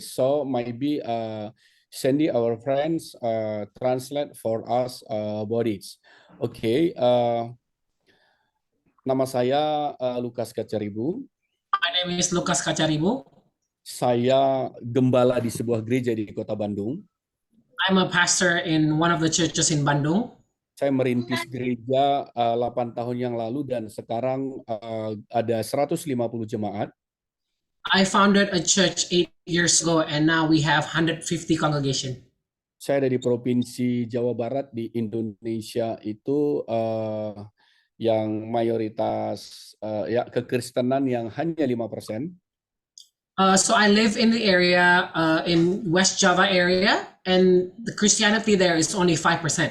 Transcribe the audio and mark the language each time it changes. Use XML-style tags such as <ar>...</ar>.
<en>So maybe Sandy, our friends, translate for us about it.</en> <id>Okay, nama saya Lukas Kacaribu.</id> <en>My name is Lucas Kacaribu.</en> <id>Saya gembala di sebuah gereja di Kota Bandung.</id> <en>I'm a pastor in one of the churches in Bandung.</en> <id>Saya merintis gereja 8 tahun yang lalu dan sekarang ada 150 jemaat.</id> <en>I founded a church 8 years ago and now we have 150 congregation.</en> <id>Saya dari Provinsi Jawa Barat di Indonesia itu yang mayoritas ya kekristenan yang hanya 5%.</id> <en>So I live in the area in West Java area and the Christianity there is only 5%.</en>